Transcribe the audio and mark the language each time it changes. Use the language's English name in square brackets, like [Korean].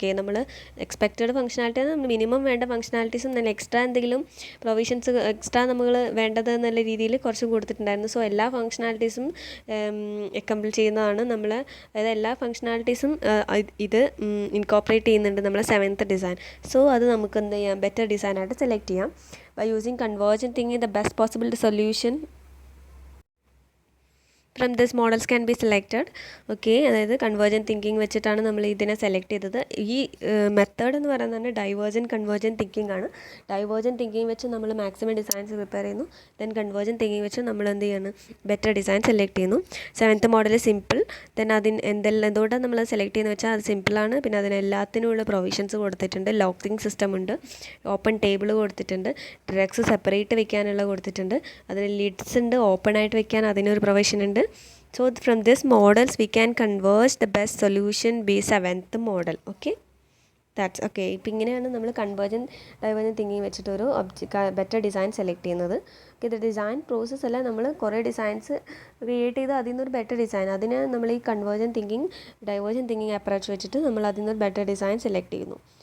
[Malayalam] Okay, നമ്മൾ expected functionality, minimum വേണ്ട ഫംഗ്ഷനാലിറ്റീസും നല്ല എക്സ്ട്രാ എന്തെങ്കിലും പ്രൊവിഷൻസ് എക്സ്ട്രാ നമ്മൾ വേണ്ടത് എന്നുള്ള രീതിയിൽ കുറച്ചും കൊടുത്തിട്ടുണ്ടായിരുന്നു. സോ എല്ലാ ഫംഗ്ഷനാലിറ്റീസും കംപ്ലീറ്റ് ചെയ്യുന്നതാണ് നമ്മൾ, അതായത് എല്ലാ ഫംഗ്ഷനാലിറ്റീസും ഇത് ഇൻകോപ്പറേറ്റ് ചെയ്യുന്നുണ്ട് നമ്മളെ 7th ഡിസൈൻ. സോ അത് നമുക്ക് എന്ത് ചെയ്യാം, ബെറ്റർ ഡിസൈനായിട്ട് സെലക്ട് ചെയ്യാം. [English] By using convergent thinking, the best possible solution from this models can be selected. [Malayalam] Okay, അതായത് കൺവേർജൻറ്റ് തിങ്കിങ് വെച്ചിട്ടാണ് നമ്മൾ ഇതിനെ സെലക്ട് ചെയ്തത്. ഈ മെത്തേഡ് എന്ന് പറയുന്നത് ഡൈവേർജൻറ്റ് കൺവേർജൻറ്റ് തിങ്കിങ് ആണ്. ഡൈവേർജൻറ്റ് തിങ്കിങ് വെച്ച് നമ്മൾ മാക്സിമം ഡിസൈൻസ് പ്രിപ്പയർ ചെയ്യുന്നു. ദെൻ കൺവേർജൻറ്റ് തിങ്കിങ് വെച്ച് നമ്മൾ എന്ത് ചെയ്യാണ്, ബെറ്റർ ഡിസൈൻ സെലക്ട് ചെയ്യുന്നു. 7th model simple. ദെൻ എന്തുകൊണ്ടാണ് നമ്മൾ സെലക്ട് ചെയ്യുന്നത് വെച്ചാൽ അത് സിമ്പിളാണ്. പിന്നെ അതിന് എല്ലാത്തിനുമുള്ള പ്രൊവിഷൻസ് കൊടുത്തിട്ടുണ്ട്. ലോക്കിംഗ് സിസ്റ്റം ഉണ്ട്, ഓപ്പൺ ടേബിൾ കൊടുത്തിട്ടുണ്ട്, ഡ്രഗ്സ് സെപ്പറേറ്റ് വെക്കാനുള്ള കൊടുത്തിട്ടുണ്ട്, അതിന് ലിഡ്സ് ഉണ്ട്, ഓപ്പൺ ആയിട്ട് വെക്കാൻ അതിനൊരു പ്രൊവിഷൻ ഉണ്ട്. [English] So from this models we can converge the best solution be 7th model. Okay, that's okay. [Malayalam] ഇപ്പം ഇങ്ങനെയാണ് നമ്മൾ ഡൈവേർജൻറ്റ് തിങ്കിങ് വെച്ചിട്ടൊരു ബെറ്റർ ഡിസൈൻ സെലക്ട് ചെയ്യുന്നത്. ഇത് ഡിസൈൻ പ്രോസസ്സ് അല്ല, നമ്മൾ കുറേ ഡിസൈൻസ് ക്രിയേറ്റ് ചെയ്ത് അതിൽ നിന്നൊരു ബെറ്റർ ഡിസൈൻ, അതിന് നമ്മൾ ഈ ഡൈവേർജൻറ്റ് തിങ്കിങ് അപ്രോച്ച് വെച്ചിട്ട് നമ്മൾ അതിൽ നിന്നൊരു ബെറ്റർ ഡിസൈൻ സെലക്ട് ചെയ്യുന്നു.